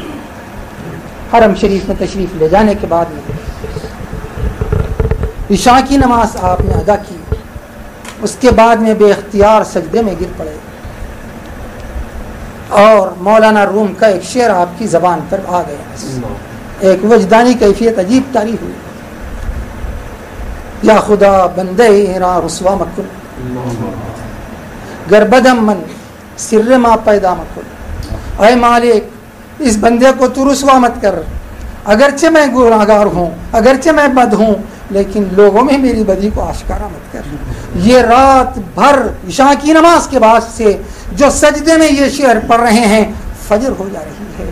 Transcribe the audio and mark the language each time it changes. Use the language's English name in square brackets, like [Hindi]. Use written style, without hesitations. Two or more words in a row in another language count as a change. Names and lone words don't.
[Urdu] حرم شریف میں تشریف لے جانے کے بعد میں عشاء کی نماز آپ نے ادا کی. اس کے بعد میں بے اختیار سجدے میں گر پڑے اور مولانا روم کا ایک شعر آپ کی زبان پر آ گیا. ایک وجدانی کیفیت عجیب طاری ہوئی. [Persian] یا خدا بندے را رسوا مکن گر بدم من سر ما پیدا مکن. [Urdu] اے مالک اس بندے کو تو رسوا مت کر، اگرچہ میں گناہگار ہوں، اگرچہ میں بد ہوں، لیکن لوگوں میں میری بدی کو آشکارا مت کر. یہ رات بھر عشاء کی نماز کے بعد سے جو سجدے میں یہ شعر پڑھ رہے ہیں، فجر ہو جا رہی ہے.